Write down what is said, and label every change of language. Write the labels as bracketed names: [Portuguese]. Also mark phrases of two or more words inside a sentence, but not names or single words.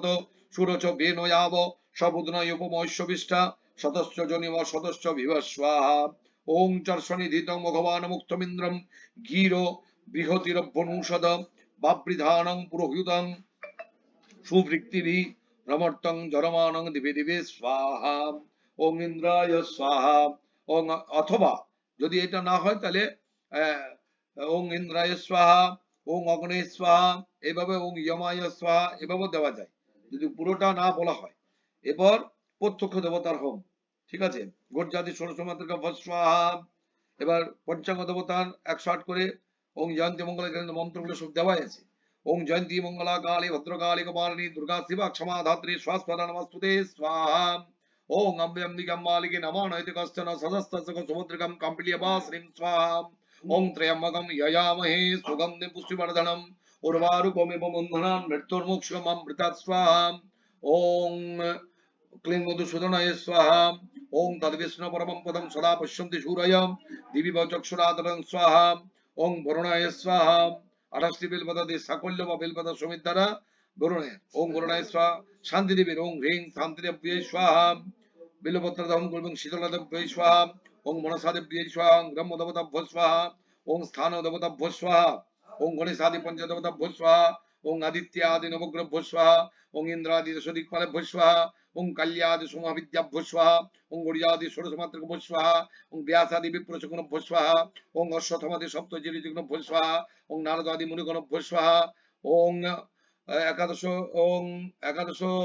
[Sanskrit] সুরচ বেনয়াব সবুদ্নয় উপমৈশ্ববিষ্ঠা সদস্য জনিম সদস্য বিভ স্বাহা ওং চর্ষনিধিতং ভগবান মুক্তমিন্দ্রম গীর বৃহতিরভ্যনুষদ বাবৃধানং পুরোহিতং সুবৃক্তিভি রমর্তং জরমানং দিবে দিবে স্বাহা ওং ইন্দ্রায় স্বাহা ওং [Bangla] অথবা যদি এটা না হয় তাহলে [Sanskrit] ওং ইন্দ্রায় স্বাহা ওং অগ্নে স্বাহা এভাবে ওং যমায় স্বাহা [Bangla] এভাবে দেওয়া যায় যদি পুরোটা না বলা হয়। এরপর প্রত্যক্ষ দেবতার হোম, ঠিক আছে, [Sanskrit] গোর্জাদি ষোড়শ মাতৃকা স্বাহা। [Bangla] এবার পঞ্চাঙ্গ দেবতার 108 করে [Sanskrit] ওং জয়ন্তী মঙ্গলা [Bangla] মন্ত্রগুলো সব দেওয়া আছে। [Sanskrit] ওং জয়ন্তী মঙ্গলা কালী ভদ্রকালী কুমারিণী দুর্গা শিবা ক্ষমা ধাত্রী স্বাস্থ্য নমস্তুতে স্বাহা ওং অম্বে অম্বিকাম মালিকে নমো নৈতি কশ্চন সদস্তস্য সুভদ্রিকাম কাম্পিলিয়বাসিনীম স্বাহা ওং ত্রয়ম্বকম যয়ামহে সুগন্ধে পুষ্টিবর্ধনম উর্বারুকমিব বন্ধনান মৃত্যুর্মোক্ষমমৃতাৎ স্বাহা ওং ক্লীং মধুসূদনায় স্বাহা ওং তদ্বিষ্ণু পরমং পদং সদা পশ্যন্তি সূরয়ম দিবি চক্ষুরাদরং স্বাহা ওং বরুণায় স্বাহা 28টি [Bangla] বেলপাতা দিয়ে সাকল্য বা বেলপাতা সমিত দ্বারা বরুণে [Sanskrit] ওং বরুণায় স্বাহা [Bangla] শান্তিদেবীর [Sanskrit] ওং হ্রিং শান্তিদেব্যে স্বাহা [Bangla] বিল্বপত্র দহন করবেন [Sanskrit] শীতলাদেব্যে স্বাহা ওং মনসাদেব্যে স্বাহা ব্রহ্মদেবতাভ্য স্বাহা ওং স্থান দেবতাভ্য স্বাহা ওং গণেশাদি পঞ্চদেবতাভ্য স্বাহা ওং আদিত্যাদি নবগ্রহভ্য স্বাহা ওং ইন্দ্রাদি দশদিক্পালেভ্য স্বাহা ওং কাল্যাদি সোমাবিদ্যাভ্য স্বাহা ওং গরিয়াদি ষোড়শমাত্রভ্য স্বাহা ওং ব্যাসাদি বিপ্রচকনভ্য স্বাহা ওং অশ্বত্থমাদি সপ্তজিরিযুগ্নভ্য স্বাহা ওং নারদাদি মুনিগণভ্য স্বাহা ওং একাদশ ওং একাদশ